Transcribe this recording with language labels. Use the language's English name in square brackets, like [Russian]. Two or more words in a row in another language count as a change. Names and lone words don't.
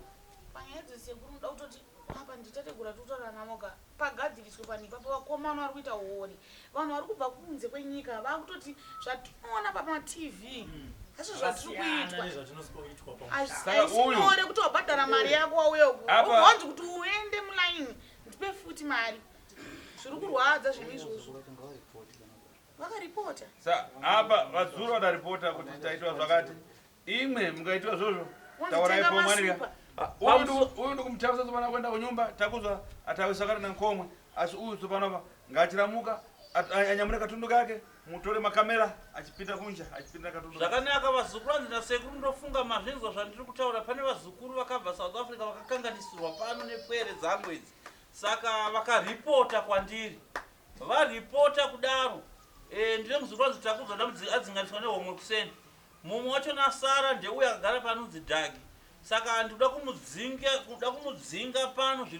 [Shona] panyaya dzesekuru unoda kutoti apa nditategura tutaura namoga pagadziriswe panipapo vakomana vari kuita uori vanhu vari kubva kunze kwenyika vakutoti zvatinoona pamatv asi zvatiri kuitwa aisinyore kuti wabhadhara mari yako wauya ugonzi kuti uende mulaini ndipe futi mari zviri kurwadza zvinhu izvozvo vakaripota [Sena] apa vadzuru vadaripota kuti taitwa zvakati imwe mungaitwa zvozvo tauraipo mwanira uyu ndikumutavisa tsopano kuenda kunyumba Takuzwa atawisa kati na nkomwe asi uyu tsopano ngachiramuka anyamure katundu kake mutore makamera achipinda kunja achipinda katundu [Shona] zvakanaka vazukuru hanzi nasekuru ndofunga mazvinzwa zvandiri kutaura pane vazukuru vakabva South Africa vakakanganisirwa pano nepwere dzangu idzi saka vakaripota kwandiri varipota kudaro ndine muzukuru hanzi Takuzwa adzinganiswa nehomwe kuseni mumwe wacho nasara ndeuya akagara panonzi Dagi saka ndikuda kumudzinga pano zviri